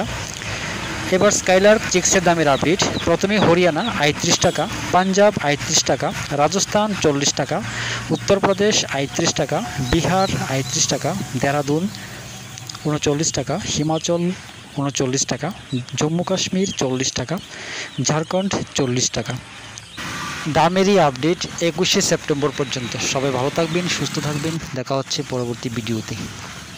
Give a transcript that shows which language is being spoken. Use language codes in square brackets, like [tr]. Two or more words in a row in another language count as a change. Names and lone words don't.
[bn] এবার স্কাইলার্ক চিক্সের দামের আপডেট। প্রথমে হরিয়ানা 38 টাকা, পাঞ্জাব 38 টাকা, রাজস্থান 40 টাকা, উত্তর প্রদেশ 38 টাকা, বিহার 38 টাকা, দেহরাদুন 39 টাকা, হিমাচল 39 টাকা, জম্মু কাশ্মীর 40 টাকা, ঝাড়খণ্ড 40 টাকা। दामेर আপডেট 21শে সেপ্টেম্বর পর্যন্ত। সবাই ভালো থাকবেন, সুস্থ থাকবেন। দেখা হচ্ছে পরবর্তী ভিডিওতে।